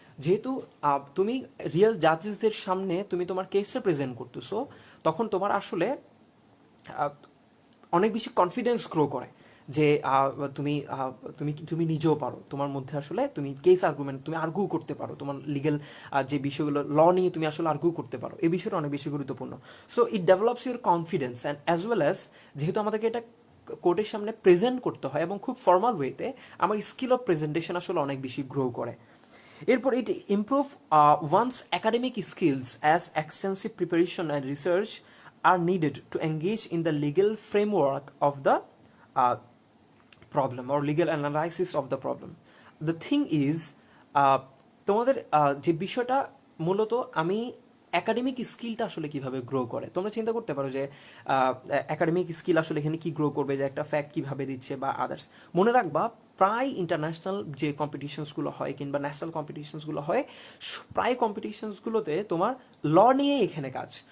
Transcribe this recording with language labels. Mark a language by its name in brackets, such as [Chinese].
[Bangla] যেহেতু তুমি রিয়েল জাজেসদের সামনে তুমি তোমার কেসটা প্রেজেন্ট করতেছো, তখন তোমার আসলে অনেক বেশি কনফিডেন্স গ্রো করে যে তুমি তুমি তুমি নিজেও পারো, তোমার মধ্যে আসলে তুমি কেস আর্গুমেন্ট তুমি আর্গু করতে পারো, তোমার লিগেল যে বিষয়গুলো ল নিয়ে তুমি আসলে আর্গু করতে পারো, এই বিষয়টা অনেক বেশি গুরুত্বপূর্ণ। [English] so it develops your confidence and as well as, [Bangla] যেহেতু আমাদেরকে এটা কোর্টের সামনে প্রেজেন্ট করতে হয় এবং খুব ফর্মাল ওয়েতে, আমার স্কিল অফ প্রেজেন্টেশন আসলে অনেক বেশি গ্রো করে। [English] এরপর it improve one's academic skills as extensive preparation and research are needed to engage in the legal framework of the uh, problem or legal analysis of the problem. The thing is, [Bangla] তোমাদের যে বিষয়টা মূলত আমি academic স্কিলটা আসলে কিভাবে grow করে, তোমরা চিন্তা করতে পারো যে একাডেমিক স্কিল আসলে এখানে কি গ্রো করবে, যে একটা ফ্যাক্ট কিভাবে দিচ্ছে বা আদার্স। মনে রাখবা, প্রায় ইন্টারন্যাশনাল যে কম্পিটিশনসগুলো হয় কিংবা ন্যাশনাল কম্পিটিশনসগুলো হয়, প্রায় কম্পিটিশনসগুলোতে তোমার ল নিয়ে এখানে কাজ।